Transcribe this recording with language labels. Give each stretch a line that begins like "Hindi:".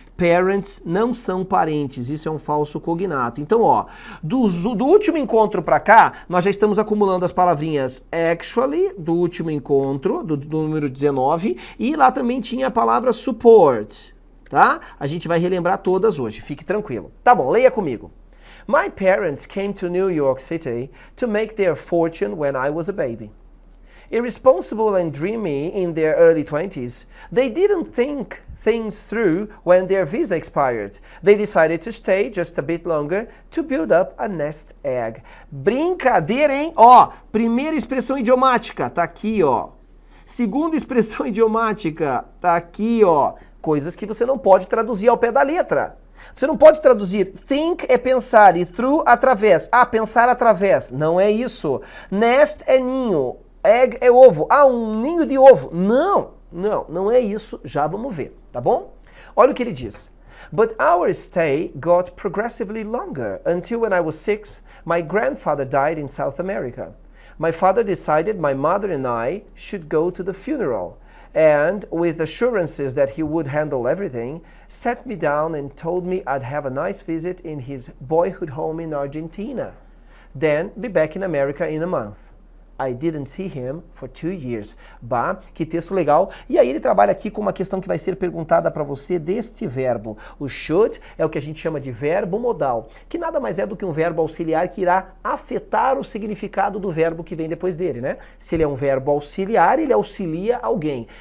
Portuguese: Parents não são parentes, isso é um falso cognato. Então, ó, do último encontro pra cá, nós já estamos acumulando as palavrinhas actually, do último encontro, do número 19, e lá também tinha a palavra support, tá? A gente vai relembrar todas hoje, fique tranquilo. Tá bom, leia comigo.
English: My parents came to New York City to make their fortune when I was a baby. Irresponsible and dreamy in their early 20s, they didn't think things through when their visa expired. They decided to stay just a bit longer to build up a nest egg.
Portuguese: Brincadeira, hein? Ó, primeira expressão idiomática, tá aqui, ó. Segunda expressão idiomática, tá aqui, ó. Coisas que você não pode traduzir ao pé da letra. Você não pode traduzir think é pensar e through através. Ah, pensar através. Não é isso. Nest é ninho. Egg é ovo. Ah, um ninho de ovo. Não é isso. Já vamos ver, tá bom? Olha o que ele diz.
English: But our stay got progressively longer until when I was 6, my grandfather died in South America. My father decided my mother and I should go to the funeral. And with assurances that he would handle everything, sat me down and told me I'd have a nice visit in his boyhood home in Argentina. Then be back in America in a month. I didn't see him for 2 years.
Portuguese: Bah, que texto legal. E aí ele trabalha aqui com uma questão que vai ser perguntada para você deste verbo. O should é o que a gente chama de verbo modal, que nada mais é do que um verbo auxiliar que irá afetar o significado do verbo que vem depois dele, né? Se ele é um verbo auxiliar, ele auxilia alguém.